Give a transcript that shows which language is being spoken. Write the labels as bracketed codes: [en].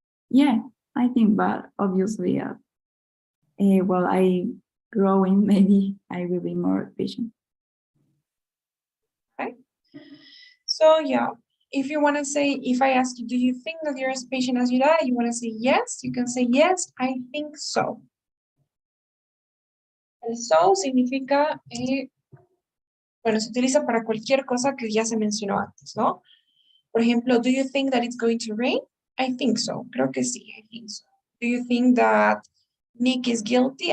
[en] Yeah, I think, but obviously, while I growing, maybe I will be more patient. Okay. So yeah, if you want to say, if I ask you, do you think that you're as patient as your dad? You want to say yes, you can say yes, I think so. [es] El so significa, bueno, se utiliza para cualquier cosa que ya se mencionó antes, ¿no? Por ejemplo, [en] do you think that it's going to rain? I think so. [es] Creo que sí, [en] I think so. Do you think that Nick is guilty?